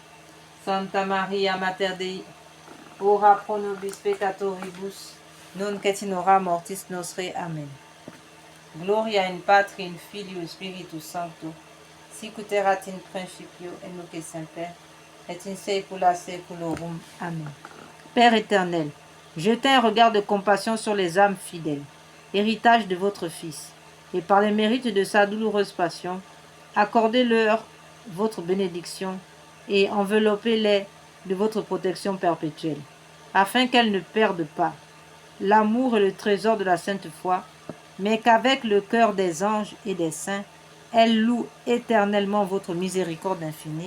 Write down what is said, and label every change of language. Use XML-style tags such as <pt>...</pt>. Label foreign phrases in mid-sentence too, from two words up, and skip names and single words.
<la>Santa Maria, Mater Dei, ora pro nobis peccatoribus, nunc et in hora mortis nostre. Amen. Gloria in Patri, in Filio, Spiritus Sancto, sicut erat in principio, et nunc et semper, et in saecula saeculorum. Amen.</la> <fr>Père éternel, jetez un regard de compassion sur les âmes fidèles, héritage de votre Fils, et par les mérites de sa douloureuse passion, accordez-leur votre bénédiction et enveloppez-les de votre protection perpétuelle, afin qu'elles ne perdent pas l'amour et le trésor de la sainte foi, mais qu'avec le cœur des anges et des saints, elles louent éternellement votre miséricorde infinie.</fr>